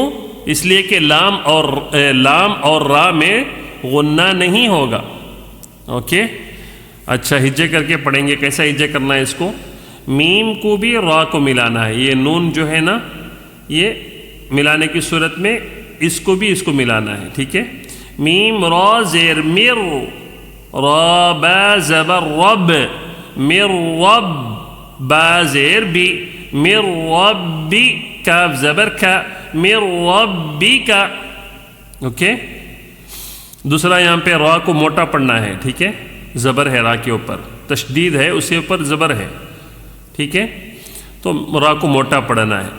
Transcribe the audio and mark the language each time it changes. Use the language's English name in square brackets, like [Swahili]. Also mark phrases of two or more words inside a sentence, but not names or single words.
[Urdu] اس لیے کہ لام اور را میں غنہ نہیں ہوگا۔ اوکے، اچھا، ہجے کر کے پڑھیں گے۔ کیسا ہجے کرنا ہے اس کو؟ میم کو بھی را کو ملانا ہے، یہ نون جو ہے نا، یہ ملانے کی صورت میں اس کو بھی اس کو ملانا ہے، ٹھیک ہے۔ میم را زیر مر، را با زبر رب، مر رب، با زیر بی، مر ربی، کاف زبر کا، مر ربی کا۔ اوکے، دوسرا یہاں پہ را کو موٹا پڑھنا ہے، ٹھیک ہے، زبر ہے را کے اوپر، تشدید ہے، اس کے اوپر زبر ہے، ٹھیک ہے، تو را کو موٹا پڑھنا ہے۔